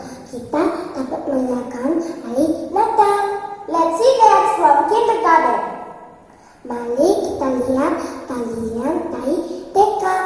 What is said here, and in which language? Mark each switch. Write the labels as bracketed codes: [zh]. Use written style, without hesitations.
[id] kita dapat merayakan hari Natal. [en] Let's see dance from kindergarten. [id] Mari kita lihat tarian dari TK.